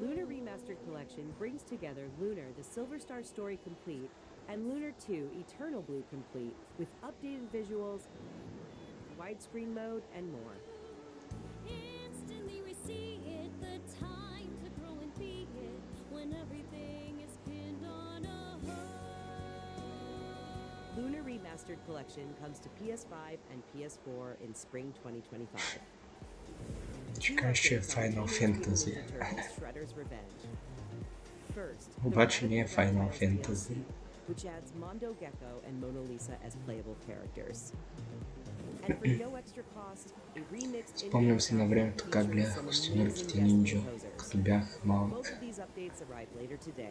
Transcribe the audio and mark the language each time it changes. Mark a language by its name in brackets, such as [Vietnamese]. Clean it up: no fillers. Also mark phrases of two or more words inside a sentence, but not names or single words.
[English] Lunar Remastered Collection brings together Lunar, the Silver Star Story Complete, and Lunar 2, Eternal Blue Complete, with updated visuals widescreen mode, and more. Instantly we see it, the time to grow and be it, when everything is pinned on a hold. Lunar Remastered Collection comes to PS5 and PS4 in spring 2025. [Bulgarian] Чекай ще Final Fantasy. [English] Shredder's Revenge. First, [Bulgarian] Обаче не е Final Fantasy. [English] which adds Mondo Gecko and Mona Lisa as playable characters. And for no extra cost, a remixed [Bulgarian] Спомням си на времето как гледах Костюмирките нинджа, като бях малък. [English] Both of these updates arrive later today.